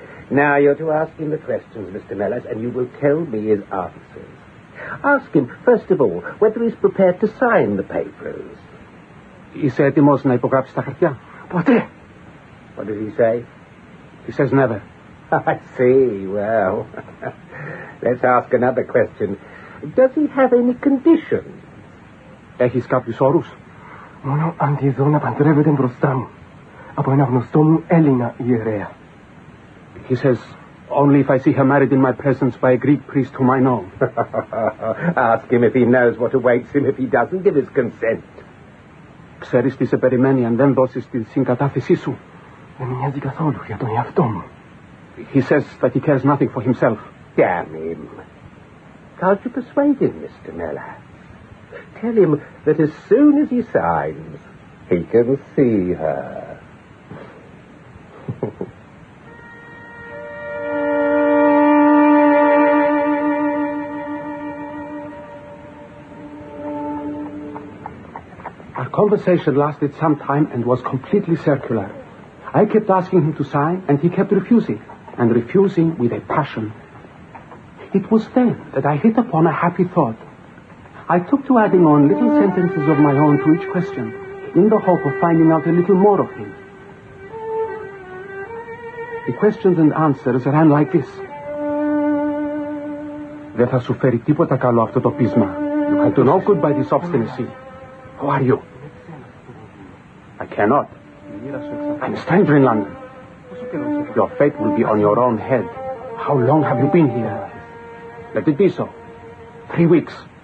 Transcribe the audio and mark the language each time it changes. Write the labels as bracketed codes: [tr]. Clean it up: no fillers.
[en] Now you're to ask him the questions, Mr. Milas, and you will tell me his answers. Ask him, first of all, whether he's prepared to sign the papers. [el] Είσαι έτοιμος να υπογράψεις τα χαρτιά? Ποτέ. [en] What does he say? He says never. I see. Well, let's ask another question. Does he have any conditions? [el] Έχεις κάποιους όρους? Μόνο αν τη δω να παντρεύεται μπροστά μου από ένα γνωστό μου Έλληνα ιερέα. [en] He says, only if I see her married in my presence by a Greek priest whom I know. Ask him if he knows what awaits him if he doesn't give his consent. [el] Ξέρεις τι σε περιμένει αν δεν δώσεις τη συγκατάθεσή σου? Δεν με νοιάζει καθόλου για τον εαυτό μου. [en] He says that he cares nothing for himself. Damn him. Can't you persuade him, Mr. Milas? Tell him that as soon as he signs, he can see her. Our conversation lasted some time and was completely circular. I kept asking him to sign, and he kept refusing, and refusing with a passion. It was then that I hit upon a happy thought. I took to adding on little sentences of my own to each question, in the hope of finding out a little more of him. The questions and answers ran like this. [el] Δεν θα σου φέρει τίποτα καλό αυτό το πείσμα. [en] You can do no good by this obstinacy. Who are you? I cannot. I'm a stranger in London. Your fate will be on your own head. How long have you been here? Let it be so. 3 weeks.